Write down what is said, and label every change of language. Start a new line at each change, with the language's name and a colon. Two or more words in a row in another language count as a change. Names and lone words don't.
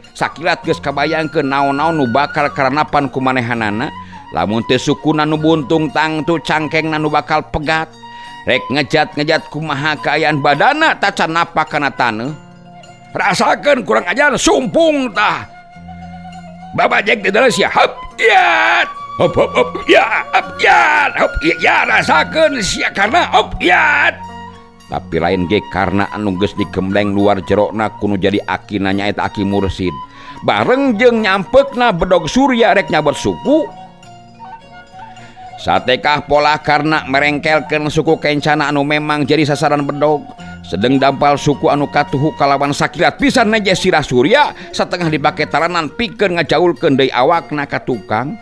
Sundanese: Sakilat geus kabayangkeun naon-naon nu bakal karanapan ku manehanana. Lamun teu sukuna nu buntung tangtu cangkengna nu bakal pegat. Rek ngejat-ngejat kumaha kaayaan badana tacan napak kana taneuh. Rasakeun kurang ajar sumpung tah. Babajek
Indonesian: di dalam
Sundanese: sia hop ya. Hop hop hop ya hop ya hop ya rasakeun sia karena hop ya. Tapi lain ge karena anu geus dikembleng luar jerona kudu jadi akina nyaeta Aki Mursid. Bareng jeung nyampeukna bedog Surya rek nyabot suku. Satekah pola karena merengkelkeun suku kencana anu memang jadi sasaran bedog. Sedeng dampal suku anu katuhu kalawan sakilat pisan neje sirah Surya satengah dipake taranan pikeun ngajaulkeun deui awakna ka tukang.